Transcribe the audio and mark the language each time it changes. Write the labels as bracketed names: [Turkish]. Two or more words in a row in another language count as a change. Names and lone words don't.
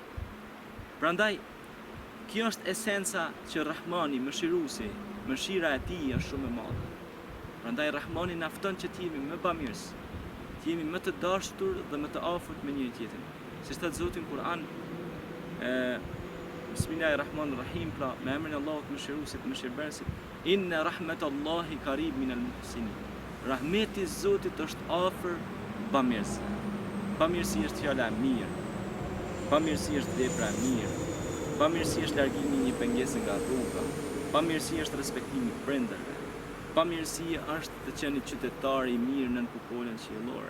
[Albanian] Prandaj, kjo është esenca që Rahmani, mëshiruesi, mëshira e tij është shumë e madhe. Prandaj Rahmani na fton që të jemi më bamirës, të jemi më të dashur dhe më të afërt me njëri tjetrin. Si thot Zoti në Kur'an, Bismillahirrahmanirrahim, pra me emrin e Allahut mëshiruesit, mëshirbërësit, [Arabic] إن رحمة الله قريب من المحسنين. [Albanian] Rahmeti i Zotit është afër bamirësve. Bamirësi është fjala e mirë. Bamirësi është vepra e mirë. Bamirësi është largimi një pengese nga rruga. Bamirësi është respektimi i prindërve. Bamirësi është të qenë qytetar i mirë nën kupolën qiellore.